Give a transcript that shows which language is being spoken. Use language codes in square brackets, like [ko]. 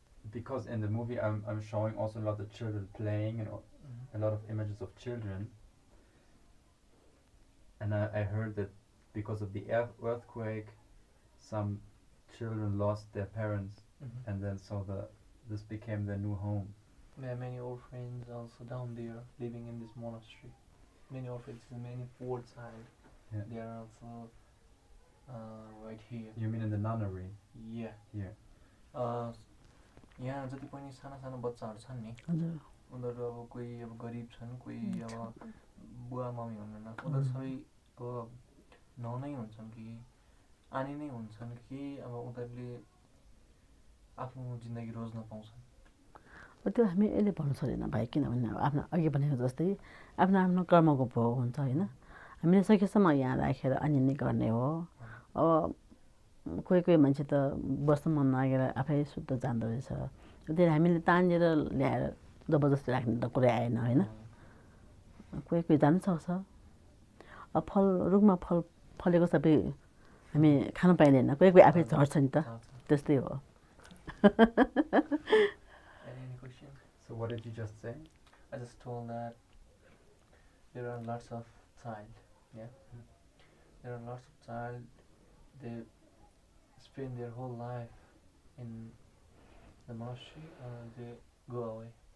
[en] because in the movie I'm showing also a lot of children playing and a lot of images of children, and I heard that because of the earthquake, some children lost their parents, and then this became their new home. There are many orphans also down there living in this monastery. Many orphans, many fourth side. Yeah. They are also right here. You mean in the nunnery? Yeah. Here. [ne] यहाँ जति पनि साना साना बच्चाहरू छन् नि उनीहरू अब कोही अब गरिब छन् कोही अब बुवा मम्मी हुनुहुन्न उनीहरू सबै अब ननै हुन्छन् कि आनी नै हुन्छन् कि अब उनीहरूले आफ्नो जिन्दगी रोज्न पाउँछन् त्यो हामी अहिले भन्नु सक्दैन भाइ किनभने आफ्नो अघि भनेको जस्तै आफ्नो आफ्नो कर्मको भोग हुन्छ होइन हामीले सकेसम्म यहाँ राखेर अन्य गर्ने हो अब कोही कोही मान्छे त बस्न मन लागेर आफै सुत्न जाँदो रहेछ त्यही हामीले तानेर ल्याएर जबरजस्ती राख्ने त कुरै आएन होइन कोही कोही जानु सक्छ अब फल रुखमा फल फलेको सबै हामी खान पाइँदैन कोही कोही आफै झर्छ नि त त्यस्तै हो [en] Any question? So what did you just say? I just told that there are lots of child, yeah. There are lots of child. They spend their whole life in the monastery, they go away.